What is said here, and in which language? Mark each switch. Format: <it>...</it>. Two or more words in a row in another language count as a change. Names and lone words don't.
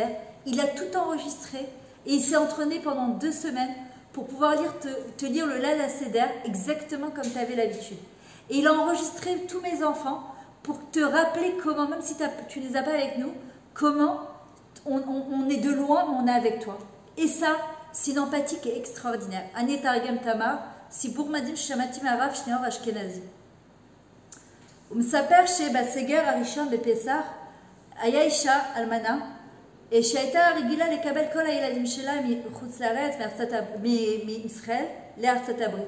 <fr>Il a tout enregistré et il s'est entraîné pendant 2 semaines pour pouvoir te lire le</fr> <he>ליל הסדר</he> <fr>exactement comme tu avais l'habitude. Et il a enregistré tous mes enfants pour te rappeler comment, même si tu ne les as pas avec nous, comment on est de loin, mais on est avec toi. Et ça, c'est une empathie qui est extraordinaire.</fr> <he>אני תרגם Tamar, סיפור מדהים ששמעתי מהרב שניאור אשכנזי. הוא מספר שבסגר הראשון בפסח היה אישה אלמנה שהייתה רגילה לקבל כל הילדים שלה מחוץ לארץ, מישראל לארצות הברית.</he>